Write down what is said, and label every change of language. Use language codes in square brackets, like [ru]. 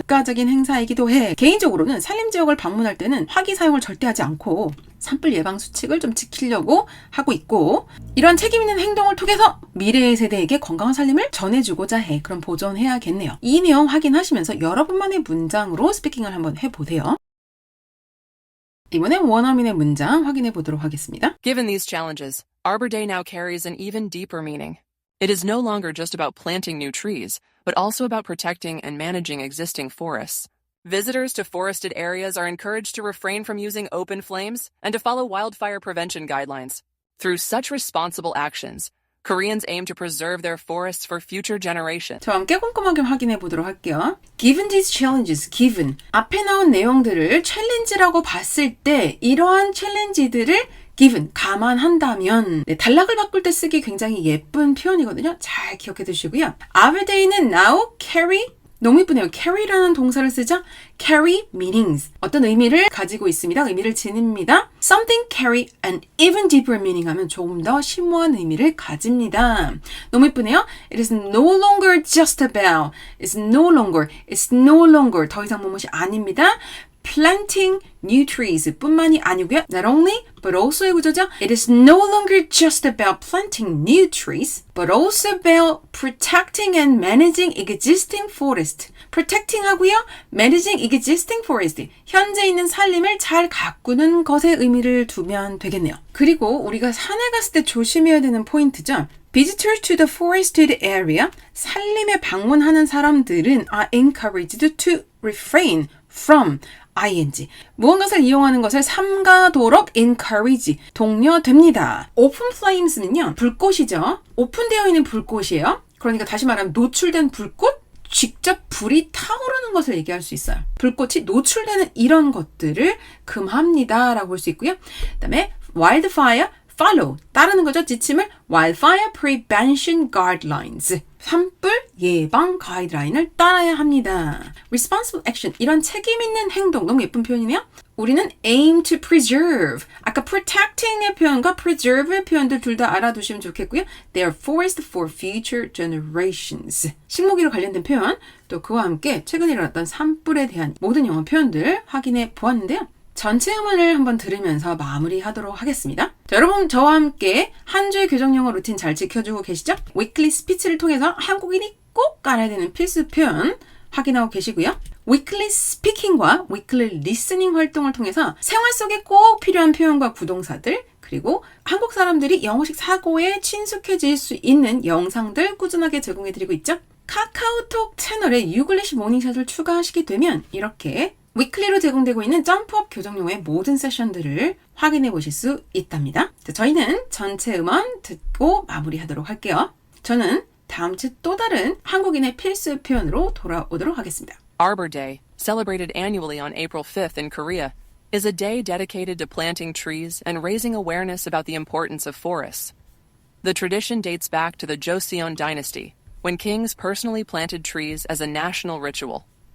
[ko] 국가적인 행사이기도 해. 개인적으로는 산림 지역을 방문할 때는 화기 사용을 절대 하지 않고 산불 예방 수칙을 좀 지키려고 하고 있고 이런 책임 있는 행동을 통해서 미래의 세대에게 건강한 살림을 전해주고자 해. 그럼 보존해야겠네요. 이 내용 확인하시면서 여러분만의 문장으로 스피킹을 한번 해보세요. 이번엔 원어민의 문장 확인해 보도록 하겠습니다. [en] Given these challenges, Arbor Day now carries an even deeper meaning. It is no longer just about planting new trees, but also about protecting and managing existing forests. Visitors to forested areas are encouraged to refrain from using open flames and to follow wildfire prevention guidelines. Through such responsible actions, Koreans aim to preserve their forests for future generations. [ko] 저와 함께 꼼꼼하게 확인해 보도록 할게요. [en] Given these challenges, [ko] given 앞에 나온 내용들을 챌린지라고 봤을 때 이러한 챌린지들을 given, 감안한다면 단락을 바꿀 때 쓰기 굉장히 예쁜 표현이거든요. 잘 기억해 두시고요. Our day는 [en] now carry [ko] 너무 이쁘네요. carry라는 동사를 쓰죠. [en] carry meanings. [ko] 어떤 의미를 가지고 있습니다. 의미를 지닙니다. [en] Something carry an even deeper meaning [ko] 하면 조금 더 심오한 의미를 가집니다. 너무 예쁘네요. [en] It is no longer just about. It's no longer. [ko] 더 이상 무엇이 아닙니다. [en] planting new trees [ko] 뿐만이 아니고요. Not only, but also의 구조죠. [en] It is no longer just about planting new trees, but also about protecting and managing existing forest. [ko] protecting 하고요. [en] managing existing forest. [ko] 현재 있는 산림을 잘 가꾸는 것에 의미를 두면 되겠네요. 그리고 우리가 산에 갔을 때 조심해야 되는 포인트죠. [en] Visitors to the forested area, [ko] 산림에 방문하는 사람들은 [en] are encouraged to refrain from ing. [ko] 무언가를 이용하는 것을 삼가도록 encourage, 독려됩니다. open flames는요, 불꽃이죠. 오픈되어 있는 불꽃이에요. 그러니까 다시 말하면 노출된 불꽃, 직접 불이 타오르는 것을 얘기할 수 있어요. 불꽃이 노출되는 이런 것들을 금합니다 라고 볼 수 있고요. 그 다음에 wildfire, follow, 따르는 거죠. 지침을 [en] wildfire prevention guidelines, [ko] 산불 예방 가이드라인을 따라야 합니다. responsible action, 이런 책임 있는 행동, 너무 예쁜 표현이네요. 우리는 [en] aim to preserve, [ko] 아까 protecting의 표현과 preserve의 표현들 둘 다 알아두시면 좋겠고요. [en] They are forest for future generations. [ko] 식목일로 관련된 표현, 또 그와 함께 최근에 일어났던 산불에 대한 모든 영어 표현들 확인해 보았는데요. 전체 음원을 한번 들으면서 마무리하도록 하겠습니다. 자, 여러분 저와 함께 한 주의 교정영어 루틴 잘 지켜주고 계시죠? 위클리 스피치를 통해서 한국인이 꼭 알아야 되는 필수 표현 확인하고 계시고요. 위클리 스피킹과 위클리 리스닝 활동을 통해서 생활 속에 꼭 필요한 표현과 부동사들, 그리고 한국 사람들이 영어식 사고에 친숙해질 수 있는 영상들 꾸준하게 제공해드리고 있죠. 카카오톡 채널에 유글리시 모닝샷을 추가하시게 되면 이렇게 위클리로 제공되고 있는 점프업 교정용어의 모든 세션들을 확인해 보실 수 있답니다. 자, 저희는 전체 음원 듣고 마무리하도록 할게요. 저는 다음 주 또 다른 한국인의 필수 표현으로 돌아오도록 하겠습니다. [en] Arbor Day, celebrated annually on April 5th in Korea, is a day dedicated to planting trees and raising awareness about the importance of forests. The tradition dates back to the Joseon dynasty, when kings personally planted trees as a national ritual.